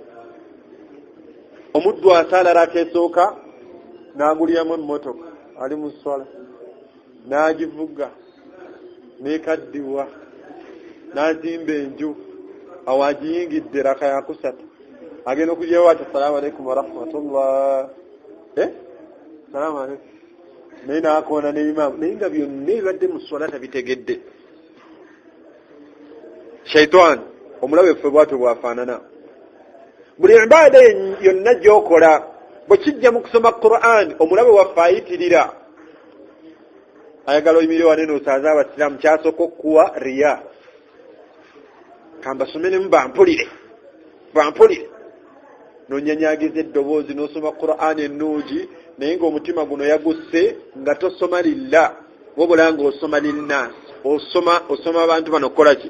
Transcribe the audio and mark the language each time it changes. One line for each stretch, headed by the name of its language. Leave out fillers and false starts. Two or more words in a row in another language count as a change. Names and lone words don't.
Ganda: omuddu asaala rakesooka n'aguliramu emmotoka ali mu swala n'agivuga n'ekaddiwa n'azimba enju awagiyingidde raka ya kusatu agenda okugyawo ati
Arabic: السلام عليكم ورحمة الله سلام عليكم
Ganda: naye n'akoona n'imaamu naye nga byonna ebadde mu swala tabitegedde. Shaitani omulabe ffe bwatyo bwafaanana. Buli ibaada yonna gy'okola bwe kijja mu kusoma Qur'an omulabe waffe ayitirira ayagala oyimire wane n'osaaza abasiraamu kyasooka okuwa riya kambasomeremu bampulire nonyanyagiza eddoboozi n'osoma Qur'an ennungi naye ng'omutima guno yagusse nga tosoma lillah wabula ng'osoma linnaasi osoma abantu bano kola ki.